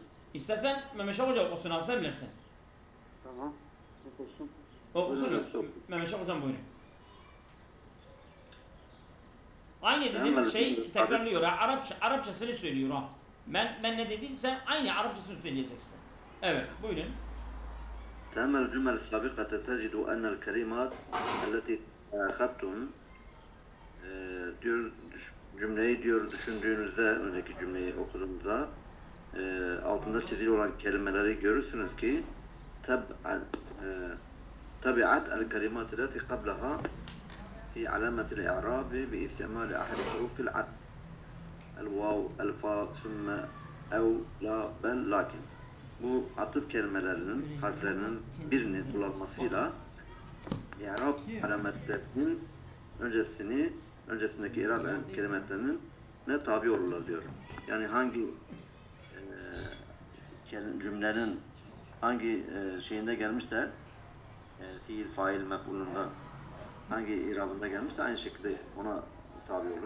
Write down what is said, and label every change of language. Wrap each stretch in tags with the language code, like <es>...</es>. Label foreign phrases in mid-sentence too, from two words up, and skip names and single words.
<tr>İstersen Mehmet Hoca okusun, sen bilirsin. Tamam. Okursun. Okusun. Buyurun, oku. Mehmet Hocam buyurun. Aynı Hemen dediğimiz şey şimdi- tekrarlıyor. Arapçasını söylüyor ha. Ben ne dediysem aynı Arapçasını söyleyeceksin. Evet, buyurun.</tr> <ar>تأمل الجمل السابقة تجد أن الكلمات التي أخذتم</ar> <tr>diyor cümleyi diyor düşündüğünüzde önceki cümleyi okuduğunuzda altında çizili olan kelimeleri görürsünüz ki</tr> <ar>تبعت الكلمات التي قبلها في علامة الإعراب باستعمال أحد حروف العطف الواو الفاء ثم أو لا بل</ar> <tr>lakin bu atıf kelimelerinin harflerinin birini kullanmasıyla i'rab alametlerinin öncesindeki i'rab kelimelerinin ne tabi olurlar diyor. Yani hangi cümlenin hangi şeyinde gelmişse fiil, fail, mef'ulunda hangi i'rabında gelmişse aynı şekilde ona tabi olur.</tr>